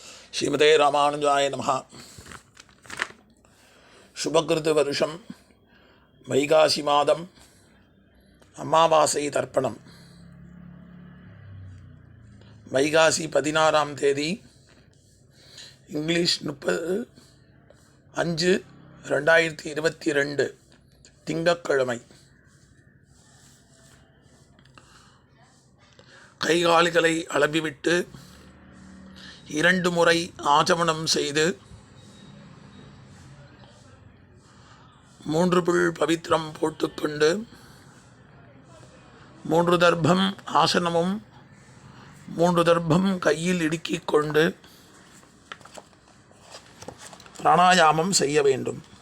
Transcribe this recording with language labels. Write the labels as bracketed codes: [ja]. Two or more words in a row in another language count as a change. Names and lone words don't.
[sa] श्रीमते रामानुजाय नमः। [ta] சுபகிருது வருஷம் வைகாசி மாதம் அமாவாசை தர்ப்பணம் வைகாசி 16ஆம் தேதி இங்கிலீஷ் 30/5/2022 திங்கட்கிழமை. கைகால்களை அளவிவிட்டு 2 முறை ஆச்சமனம் செய்து 3 பிள் பவித்திரம் போட்டுக்கொண்டு 3 தர்ப்பம் ஆசனமும் 3 தர்ப்பம் கையில் இடுக்கிக் கொண்டு பிராணாயாமம் செய்ய வேண்டும்.